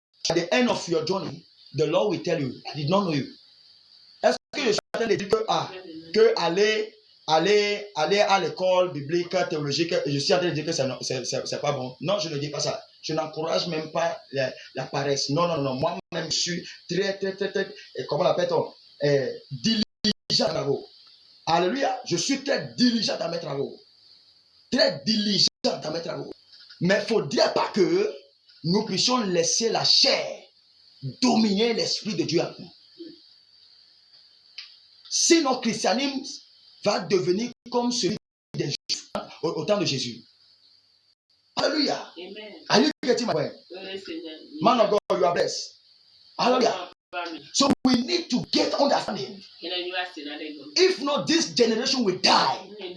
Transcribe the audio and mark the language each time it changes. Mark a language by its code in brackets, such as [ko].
[en] At the end of your journey, the Lord will tell you, I did not know you. [fr] Est-ce que je suis en train de dire que aller à l'école biblique, théologique, je suis en train de dire que c'est pas bon? Non, je ne dis pas ça. Je n'encourage même pas la paresse. Non. Moi-même, je suis très, comment l'appelle-t-on? Diligent dans mes travaux. Alléluia. Je suis très diligent dans mes travaux. Très diligent dans mes travaux. Mais il ne faudrait pas que nous puissions laisser la chair dominer l'esprit de Dieu à nous. Si notre christianisme va devenir comme celui des Juifs au temps de Jésus. Alléluia. [en] Are you getting my point? Man of God, you are blessed. Hallelujah. So we need to get understanding. If not, this generation will die.